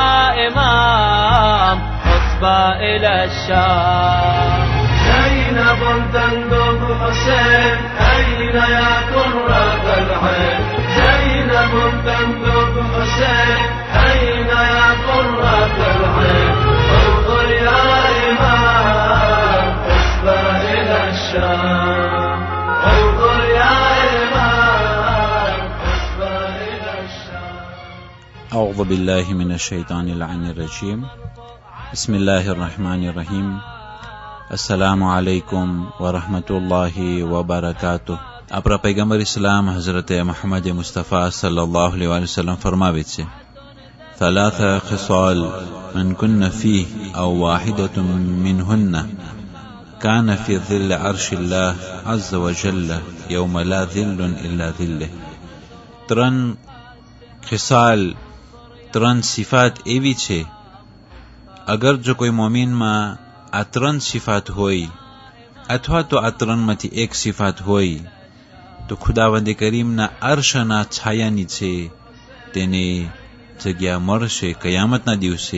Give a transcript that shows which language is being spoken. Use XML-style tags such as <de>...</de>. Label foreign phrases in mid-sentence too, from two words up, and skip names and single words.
<ar>إمام حسبى إلى الشام زينب تندب حسين أين يا قرة العين زينب تندب حسين أين يا قرة العين انظر يا إمام حسبى إلى الشام انظر يا إمام حسبى إلى الشام. أعوذ بالله من الشيطان اللعين الرجيم. بسم الله الرحمن الرحيم. السلام عليكم ورحمة الله وبركاته.</ar> <gu>આપણા પૈગંબર ઇસ્લામ હઝરત મુહમ્મદ મુસ્તફા</gu> <ar>صلى الله عليه وسلم</ar> <gu>ફરમાવે છે,</gu> <ar>ثلاثة خصال من كن فيه أو واحدة منهن كان في ظل عرش الله عز وجل يوم لا ظل إلا ظله.</ar> <gu>ત્રણ ખિસાલ, ત્રણ સિફાત એવી છે, અગર જો કોઈ મોમિનમાં આ ત્રણ સિફાત હોય અથવા તો આ ત્રણમાંથી એક સિફાત હોય તો ખુદાવંદ કરીમના અર્શના છાયા નીચે તેને જગ્યા મળશે કયામતના દિવસે.</gu>